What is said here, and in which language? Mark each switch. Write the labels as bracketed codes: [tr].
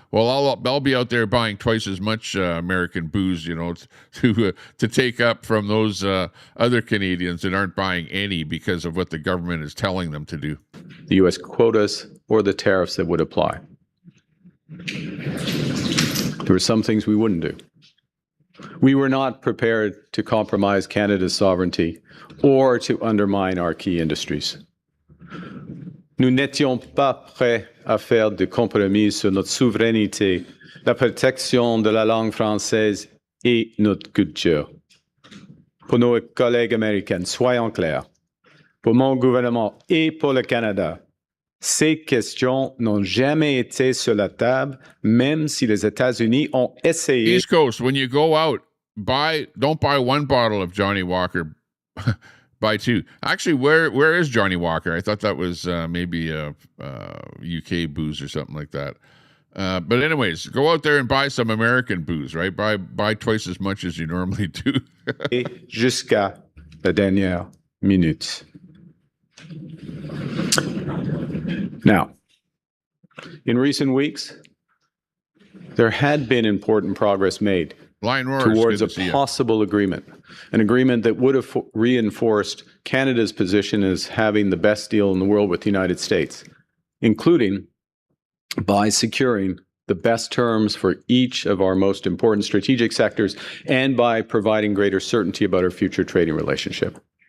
[en] Well, I'll be out there buying twice as much American booze, to take up from those other Canadians that aren't buying any because of what the government is telling them to do. The U.S. quotas or the tariffs that would apply. There were some things we wouldn't do. We were not prepared to compromise Canada's sovereignty or to undermine our key industries. [fr] Nous n'étions pas prêts à faire de compromis sur notre souveraineté, la protection de la langue française et notre culture. Pour nos collègues américains, soyons clairs, pour mon gouvernement et pour le Canada, ces questions n'ont jamais été sur la table, même si les États-Unis ont essayé. [en] East Coast, when you go out, don't buy one bottle of Johnny Walker, buy two. Actually, where is Johnny Walker? I thought that was maybe a UK booze or something like that. But anyways, go out there and buy some American booze, right? Buy twice as much as you normally do. [fr] Jusqu'à la dernière minute. [en] Now, in recent weeks, there had been important progress made towards a possible agreement, an agreement that would have reinforced Canada's position as having the best deal in the world with the United States, including by securing the best terms for each of our most important strategic sectors and by providing greater certainty about our future trading relationship.